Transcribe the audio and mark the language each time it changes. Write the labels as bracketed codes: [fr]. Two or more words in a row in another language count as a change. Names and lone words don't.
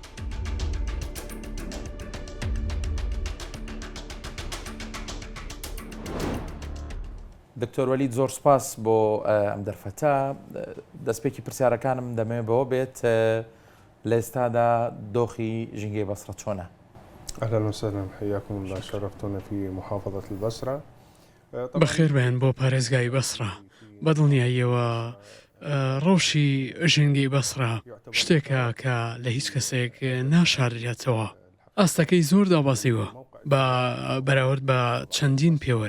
[ckb] دکتۆر وەلید زۆر سپاس بۆ ئەم دەرفەتە. دەستپێکی پرسیارەکانم دەمەوێت بەوە بێت لە ئێستادا دۆخی ژینگەی بەسرە چۆنە؟ [ar] أهلا وسهلا حياكم الله شرفتونا في محافظة البصرة. [ckb] بەخێر بێن بۆ پارێزگای بەسرا. بەدڵنیاییەوە ڕۆژی ژینگەی بەسرا شتێکە کە لە هیچ کەسێک ناشارێتەوە. ئاستەکەی زۆر داباسیوە بەراورد بە چەندین پێوەر.